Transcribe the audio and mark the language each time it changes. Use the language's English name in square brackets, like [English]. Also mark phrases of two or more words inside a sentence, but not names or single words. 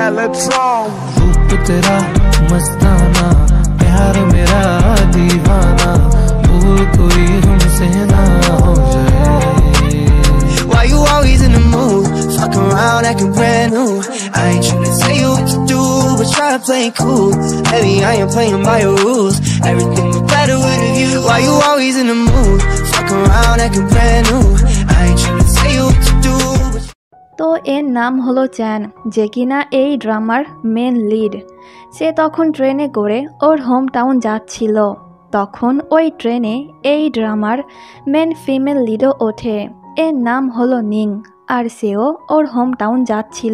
[English] control. [Hindi] रूप तेरा मस्ताना, प्यार मेरा दीवाना, भूल कोई हमसे ना हो जाए। [English] Why you always in the mood? Fuck around acting brand new. I ain't tryna tell you what to do, but try to play it cool. Baby, I ain't playing by your rules. Everything was better with a view. Why you always in the mood? Fuck around acting brand new. I ain't tryna tell you what to do, but [Bangla] তো এর নাম হলো চ্যান, যে কিনা এই ড্রামার [English] main lead. [Bangla] সে তখন ট্রেনে করে ওর [English] home town [Bangla] যাচ্ছিল। তখন ওই ট্রেনে এই ড্রামার [English] main female [Bangla] লিডও ওঠে। এর নাম হলো নিং, আর সেও ওর [English] home town [Bangla] যাচ্ছিল।